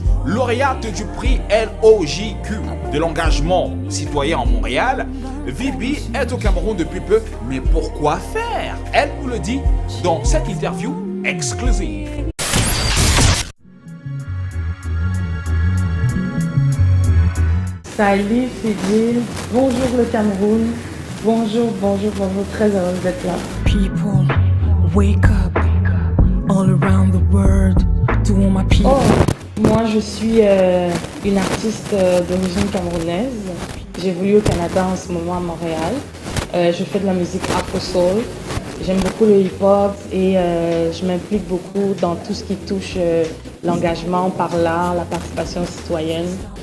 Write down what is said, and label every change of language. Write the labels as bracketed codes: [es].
[fr] Lauréate du prix LOJQ de l'engagement citoyen en Montréal, VB est au Cameroun depuis peu, mais pourquoi faire? Elle nous le dit dans cette interview exclusive. Salut Fidil, bonjour le Cameroun, bonjour, très heureuse d'être là. [en] People, wake up, all around the world, to all my people. [fr] Moi je suis une artiste d'origine camerounaise, j'évolue au Canada en ce moment à Montréal. Je fais de la musique afro-soul, j'aime beaucoup le hip-hop et je m'implique beaucoup dans tout ce qui touche l'engagement par l'art, la participation citoyenne.